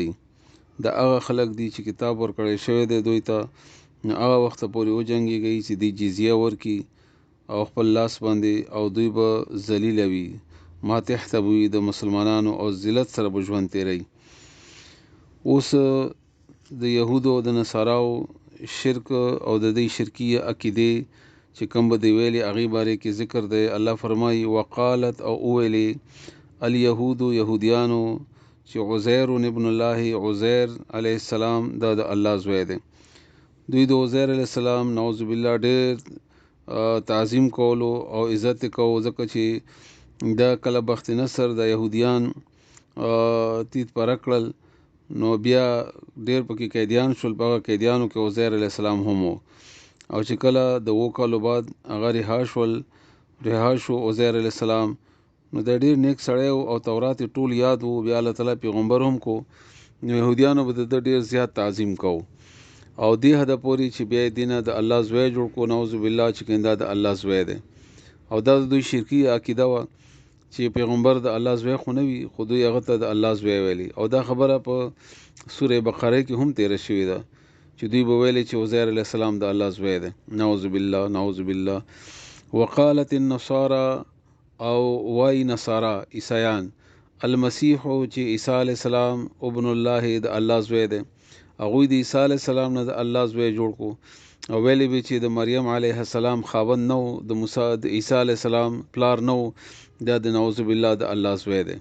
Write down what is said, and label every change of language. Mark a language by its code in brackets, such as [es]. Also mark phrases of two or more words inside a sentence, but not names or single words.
[ps] دا هغه خلک دي چې کتاب ورکړی شوی دی دوی ته، هغه وخت پورې وجنګيږي چې دی جزیه ورکي او خپل لاس باندې، او دوی به ذلیل وي، ما تحت وي د مسلمانانو او ذلت سره به ژوند تیری. اوس د يهودو او د نصاراو شرک او د دې شرکیه عقیده چې کوم به دی ویلي هغه باره کې ذکر دی. الله فرمایي وقالت او ویلي اليهود يهوديانو چې [ar] عزير ابن الله، [ps] عزير [ar] عليه السلام [ps] دا د الله زوی دی. دوی د عزير [ar] عليه السلام نعوذ بالله [ps] ډېر تعظیم کولو او عزت کوو، ځکه چې دا کله بخت نصر د يهوديان تیت پرکړل نو بیا ډېر پکې قیدیان شول. په قیدیانو کې عزير [ar] عليه السلام [ps] هم وو، او چې کله د 2 کالو بعد هغه رها شو عزير [ar] عليه السلام، [ps] نو د ډېر نیک سړی او تورات ټول یاد وو. بیا [ar] الله تعالی [ps] پیغمبر هم کو، نو يهوديانو به د ډېر زیات تعظیم کو، او دې حد پورې چې بیا دینه د الله زوی جوړ کو، [ar] نعوذ بالله، [ps] چې کنده د الله زوی دی. او دا د دوی شرکی عقیده و چې پیغمبر د الله زوی خو نه وي، خو دوی هغه ته د الله زوی ویلي. او دا خبره په سوره بقره کې هم تیر شوې ده چې دوی به ویلي چې عزير [ar] عليه السلام [ps] د الله زوی دی. [ar] نعوذ بالله نعوذ بالله. وقالت النصارى [ps] او وای نصارا عیسایان المسیح چې عیسی [ar] علی السلام ابن الله [ps] د الله زوی دی، هغه د عیسی [ar] علی السلام [ps] نه د الله زوی جوړ کو، او ویلي به چې د مریم [ar] علیه السلام [ps] خاوند نو، د موسی د عیسی [ar] علی السلام [ps] پلار نو، دا د [ar] نعوذ بالله [ps] د الله زوی دی.